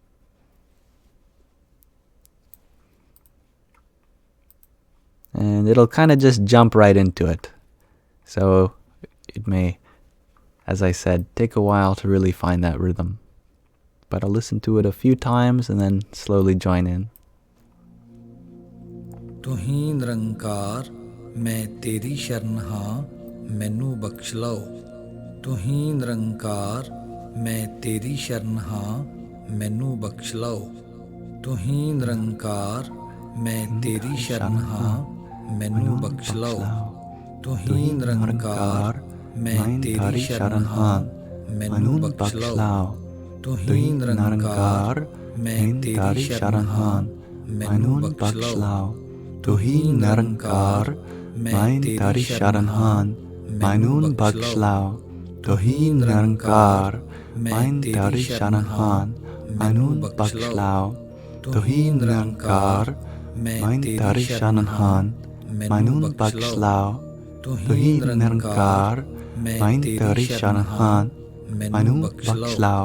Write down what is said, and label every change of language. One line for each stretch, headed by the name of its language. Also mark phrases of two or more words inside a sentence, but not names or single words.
English: And it'll kind of just jump right into it. So it may, as I said, take a while to really find that rhythm. But I'll listen to it a few times and then slowly join in.
Punjabi: ਤੁਹੀਂ ਨਿਰੰਕਾਰ ਮੈਂ ਤੇਰੀ ਸ਼ਰਨ ਹਾਂ ਮੈਨੂੰ ਬਖ਼ਸ਼ ਲੋ ਤੁਹੀਂ ਨਿਰੰਕਾਰ ਮੈਂ ਤੇਰੀ ਸ਼ਰਨ ਹਾਂ ਮੈਨੂੰ ਬਖ਼ਸ਼ ਲੋ ਤੁਹੀਂ ਨਿਰੰਕਾਰ ਮੈਂ ਤੇਰੀ ਸ਼ਰਨ ਹਾਂ ਮੈਨੂੰ ਬਖ਼ਸ਼ ਲੋ ਤੁਹੀਂ ਨਿਰੰਕਾਰ ਮੈਂ ਤੇਰੀ ਸ਼ਰਨ ਹਾਂ ਮੈਨੂੰ ਬਖ਼ਸ਼ ਲੋ ਤੁਹੀਂ ਨਿਰੰਕਾਰ ਮੈਂ ਤੇਰੀ ਸ਼ਰਨ ਹਾਂ ਮੈਨੂੰ ਬਖ਼ਸ਼ ਲੋ ਤੁਹੀਂ ਨਿਰੰਕਾਰ ਮੈਂ ਤੇਰੀ ਸ਼ਰਨ ਹਾਂ ਮੈਨੂੰ ਬਖ਼ਸ਼ ਲੋ ਤੁਹੀਂ ਨਿਰੰਕਾਰ, ਮੈਂ ਤੇਰੀ ਸ਼ਰਨਹਾਂ, ਮੈਨੂੰ ਬਖ਼ਸ਼ਲੋ. ਤੁਹੀਂ ਨਿਰੰਕਾਰ, ਮੈਂ ਤੇਰੀ ਸ਼ਰਨਹਾਂ, ਮੈਨੂੰ ਬਖ਼ਸ਼ਲੋ. ਤੁਹੀਂ ਨਿਰੰਕਾਰ, ਮੈਂ ਤੇਰੀ ਸ਼ਰਨਹਾਂ, ਮੈਨੂੰ ਬਖ਼ਸ਼ਲੋ.